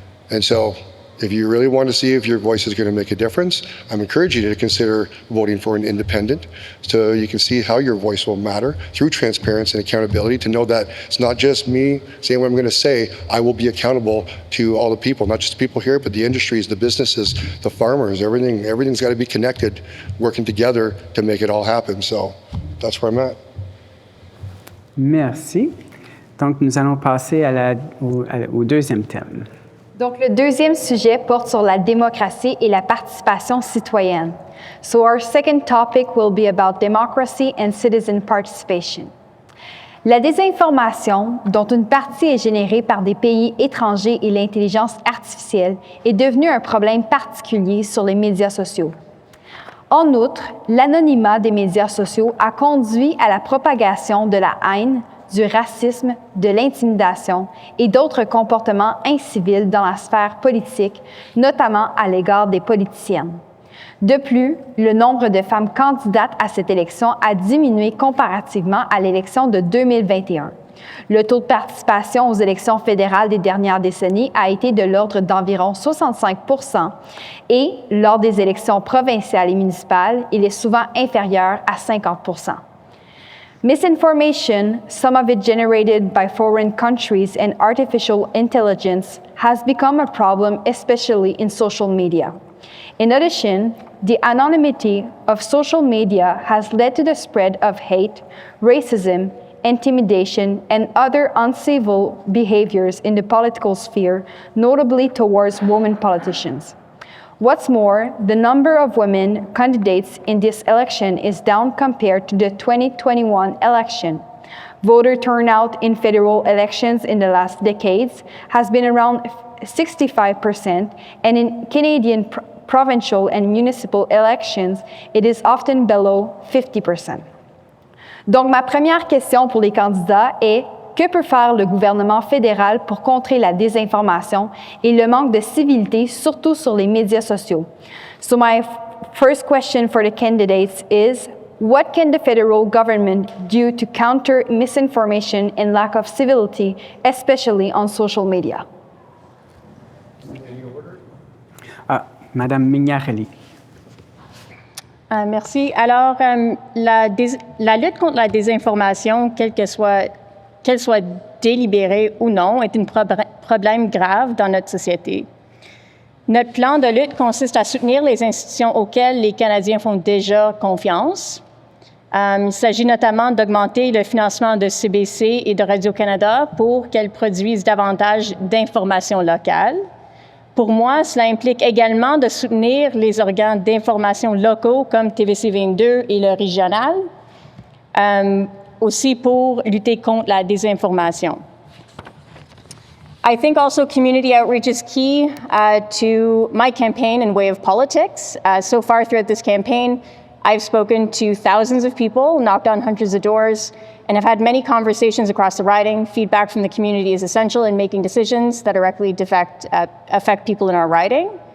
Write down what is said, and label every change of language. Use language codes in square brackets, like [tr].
[en] And so if you really want to see if your voice is going to make a difference, I'm encouraging you to consider voting for an independent so you can see how your voice will matter through transparency and accountability, to know that it's not just me saying what I'm going to say. I will be accountable to all the people, not just the people here, but the industries, the businesses, the farmers, everything's got to be connected, working together to make it all happen. So that's where I'm at. [fr] Merci. Donc, nous allons passer au deuxième thème. Donc, le deuxième sujet porte sur la démocratie et la participation citoyenne. [en] So our second topic will be about democracy and citizen participation. [fr] La désinformation, dont une partie est générée par des pays étrangers et l'intelligence artificielle, est devenue un problème particulier sur les médias sociaux. En outre, l'anonymat des médias sociaux a conduit à la propagation de la haine, du racisme, de l'intimidation et d'autres comportements incivils dans la sphère politique, notamment à l'égard des politiciennes. De plus, le nombre de femmes candidates à cette élection a diminué comparativement à l'élection de 2021. Le taux de participation aux élections fédérales des dernières décennies a été de l'ordre d'environ 65 % et lors des élections provinciales et municipales, il est souvent inférieur à 50 %. [en] Misinformation, some of it generated by foreign countries and artificial intelligence, has become a problem, especially in social media. In addition, the anonymity of social media has led to the spread of hate, racism, intimidation, and other uncivil behaviors in the political sphere, notably towards women politicians. What's more, the number of women candidates in this election is down compared to the 2021 election. Voter turnout in federal elections in the last decades has been around 65%, and in Canadian provincial and municipal elections, it is often below 50%. [fr] Donc, ma première question pour les candidats est: que peut faire le gouvernement fédéral pour contrer la désinformation et le manque de civilité, surtout sur les médias sociaux? [en] So my first question for the candidates is, what can the federal government do to counter misinformation and lack of civility, especially on social media? [fr] Madame Mignarelli. Merci. Alors, la lutte contre la désinformation, qu'elle soit délibérée ou non, est un problème grave dans notre société. Notre plan de lutte consiste à soutenir les institutions auxquelles les Canadiens font déjà confiance. Il s'agit notamment d'augmenter le financement de CBC et de Radio-Canada pour qu'elles produisent davantage d'informations locales. Pour moi, cela implique également de soutenir les organes d'information locaux comme TVC22 et le régional, aussi pour lutter contre la désinformation. [en] I think also community outreach is key to my campaign and way of politics. So far throughout this campaign, I've spoken to thousands of people, knocked on hundreds of doors, and have had many conversations across the riding. Feedback from the community is essential in making decisions that directly affect people in our riding.